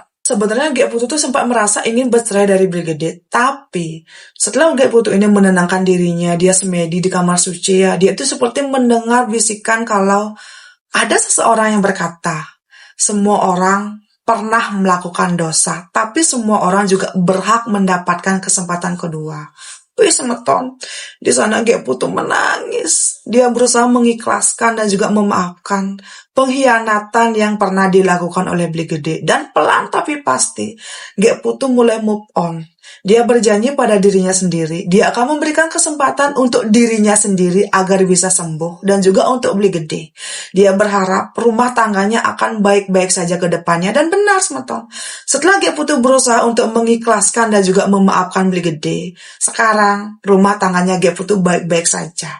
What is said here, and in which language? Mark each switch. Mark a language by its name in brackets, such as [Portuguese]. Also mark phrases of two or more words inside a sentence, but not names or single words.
[Indonesian] Sebenarnya Gek Putu tuh sempat merasa ingin bercerai dari Beli Gede, tapi setelah Gek Putu ini menenangkan dirinya, dia semedi di kamar suci ya, dia itu seperti mendengar bisikan kalau ada seseorang yang berkata, semua orang pernah melakukan dosa, tapi semua orang juga berhak mendapatkan kesempatan kedua. Wih, semeton. Di sana Gek Putu menangis. Dia berusaha mengikhlaskan dan juga memaafkan pengkhianatan yang pernah dilakukan oleh Beli Gede. Dan pelan tapi pasti, Gek Putu mulai [English] move on. [Indonesian] Dia berjanji pada dirinya sendiri, dia akan memberikan kesempatan untuk dirinya sendiri agar bisa sembuh, dan juga untuk Beli Gede. Dia berharap rumah tangganya akan baik-baik saja ke depannya, dan benar semeton. Setelah Gek Putu berusaha untuk mengikhlaskan dan juga memaafkan Beli Gede, sekarang rumah tangganya Gek Putu baik-baik saja.